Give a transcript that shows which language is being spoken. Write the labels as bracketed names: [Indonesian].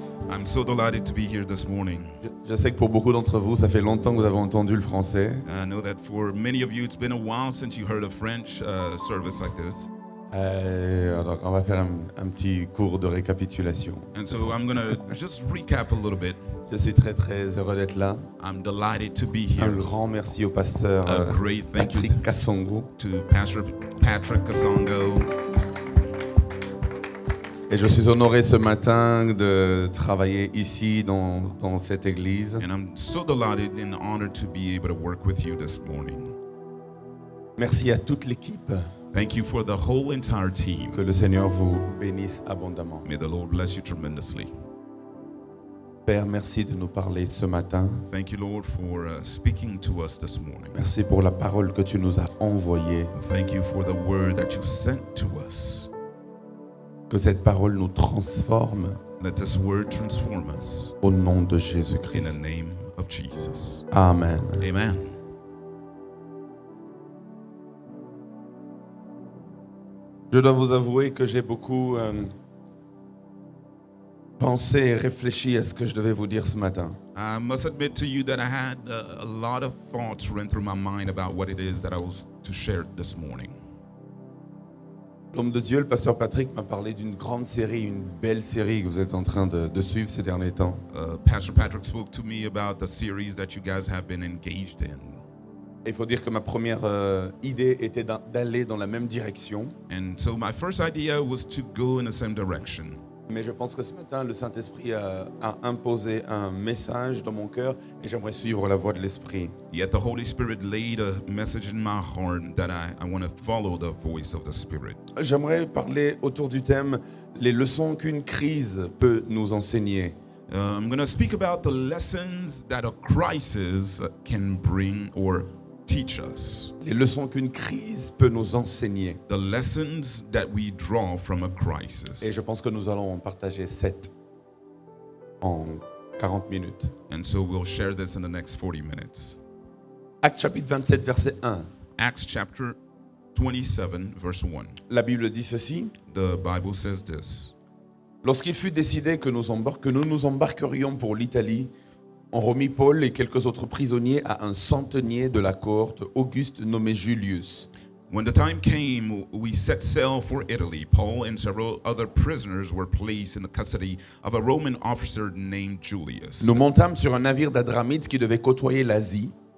[English] I'm so delighted to be here this morning. [French] Je sais que pour beaucoup d'entre vous, ça fait longtemps que vous avez entendu le français. [English] I know that for many of you, it's been a while since you heard a French service like this. [French] Alors, on va faire un petit cours de récapitulation. [English] And so I'm going to just recap a little bit. [French] Je suis très très heureux d'être là. [English] I'm delighted to be [French] Un [English] here. [French] grand merci au pasteur [English] A great thank you [French] Patrick Kassongo. [English] to Pastor Patrick Kasongo. [French] Et je suis honoré ce matin de travailler ici dans cette église. [English] And I'm so delighted and honored to be able to work with you this morning. [French] Merci à toute l'équipe. [English] Thank you for the whole entire team. [French] Que le Seigneur vous bénisse abondamment. [English] May the Lord bless you tremendously. [French] Père, merci de nous parler ce matin. [English] Thank you, Lord, for speaking to us this morning. [French] Merci pour la parole que tu nous as envoyée. [English] Thank you for the word that you've sent to us. [French] Que cette parole nous transforme [English] Let this word transform us [French] au nom de [English] in the [French] Jésus-Christ. [English] name of Jesus. [French] Amen. [English] Amen. [French] Je dois vous avouer que j'ai beaucoup pensé et réfléchi à ce que je devais vous dire ce matin. [English] I must admit to you that I had a lot of thoughts run through my mind about what it is that I was to share this morning. [French] L'homme de Dieu, le pasteur Patrick, m'a parlé d'une grande série, une belle série que vous êtes en train de suivre ces derniers temps. [English] Pastor Patrick spoke to me about the series that you guys have been engaged in. [French] Et il faut dire que ma première idée était d'aller dans la même direction. [English] And so my first idea was to go in the same direction. [French] Mais je pense que ce matin, le Saint-Esprit a imposé un message dans mon cœur et j'aimerais suivre la voie de l'Esprit. [English] Yet the Holy Spirit laid a message in my heart that I want to follow the voice of the Spirit. [French] J'aimerais parler autour du thème « Les leçons qu'une crise peut nous enseigner ». [English] I'm going to speak about the lessons that a crisis can bring or teach us. [French] Les leçons qu'une crise peut nous enseigner. [English] The lessons that we draw from a crisis. [French] Et je pense que nous allons en partager 7 en 40 minutes. [English] And so we'll share this in the next 40 minutes. [French] Actes chapitre 27, verset 1. [English] Acts chapter 27, verse 1. [French] La Bible dit ceci. [English] The Bible says this. [French] Lorsqu'il fut décidé que nous nous embarquerions pour l'Italie, on remit Paul et quelques autres prisonniers à un centenier de la cohorte Auguste nommé Julius. [English] When the time came, we set sail for Italy. Paul and several other prisoners were placed in the custody of a Roman officer named Julius. [French] Nous montâmes sur un navire d'Adramite qui devait côtoyer l'Asie.